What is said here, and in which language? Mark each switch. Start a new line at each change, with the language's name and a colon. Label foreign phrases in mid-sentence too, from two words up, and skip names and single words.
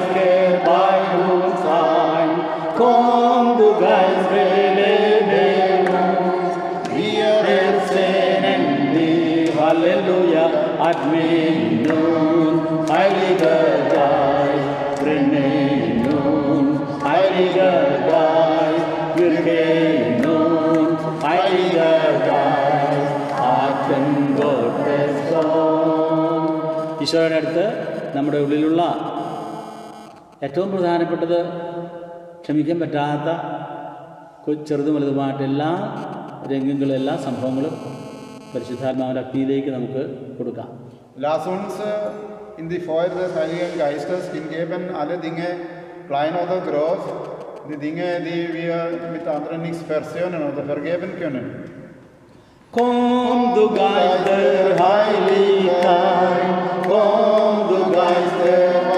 German: kehr bei uns ein, komm, du Geist, belebe uns, wir ersehnen dich, Halleluja, Admin nun, Heiliger Geist, brenne nun, Heiliger Geist, wirke nun, Heiliger Geist, Atem Gottes Sohn.
Malayalam: ഈശോയുടെ അടുത്ത് നമ്മുടെ ഉള്ളിലുള്ള ഏറ്റവും പ്രധാനപ്പെട്ടത് ക്ഷമിക്കാൻ പറ്റാത്ത ചെറുതും വലുതുമായിട്ട് എല്ലാ രംഗങ്ങളും എല്ലാ സംഭവങ്ങളും പരിശുദ്ധാത്മാവിൻ്റെ അഗ്നിയിലേക്ക് നമുക്ക് കൊടുക്കാം.
German: Lass uns in die Feuer des Heiligen Geistes hingeben, alle Dinge, klein oder groß, die Dinge, die wir mit anderen nicht versöhnen oder vergeben können. Komm, du Geist der Heiligkeit, komm, du Geist der